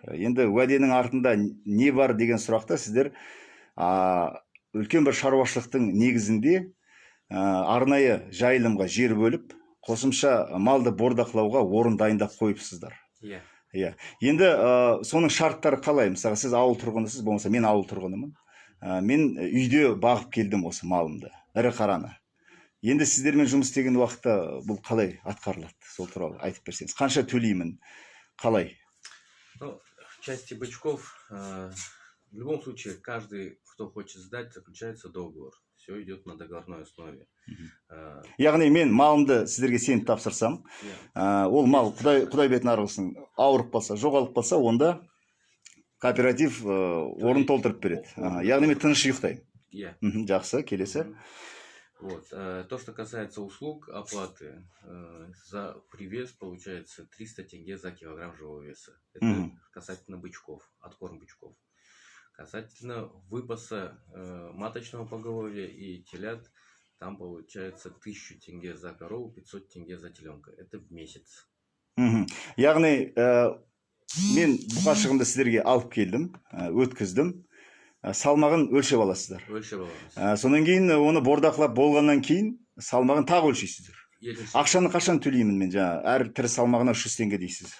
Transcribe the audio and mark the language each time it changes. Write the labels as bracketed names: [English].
[Kazakh] Енді уәденің артында не бар деген сұрақта сіздер үлкен бір шаруашылықтың негізінде арнайы жайылымға жер бөліп, қосымша малды бордақылауға орын дайындап қойыпсыздар. Иә. Енді соның шарттары қалай? Мысалы, сіз ауыл тұрғынысыз, болмаса мен ауыл тұрғынымын. Мен үйде бағып келдім осы малымды, ірі қараны. Енді сіздермен жұмыс істеген уақытта бұл қалай атқарылады? Сол туралы айтып берсеңіз. Қанша төлеймін? Қалай? [Russian] Ну, в части бычков, в любом случае, каждый, кто хочет сдать, заключается договор. Все идет на договорной основе. [Kazakh] Яғни мен малымды сіздерге сеніп тапсырсам, ол мал құдай бетін арғылсын, ауырып қалса, жоғалып қалса, онда кооператив орын толтырып береді. Яғни мен тыныш ұйықтаймын. Жақсы, келесі. Вот. [Russian] То, что касается услуг, оплаты, за привес получается 300 тенге за килограмм живого веса. Это касательно бычков, откорм бычков. Касательно выпаса маточного поголовья и телят, там получается 1000 тенге за корову, 500 тенге за теленка. Это в месяц. [Kazakh] Яғни мен бұқашығымды сіздерге алып келдім, өткіздім. Салмағын өлшеп аласыздар. Өлшеп аламыз. Сонан кейін оны бордақылап болғаннан кейін салмағын тағы өлшейсіздер. Ақшаны қашан төлеймін мен жаңа? Әр тірі салмағына 300 теңге дейсіз.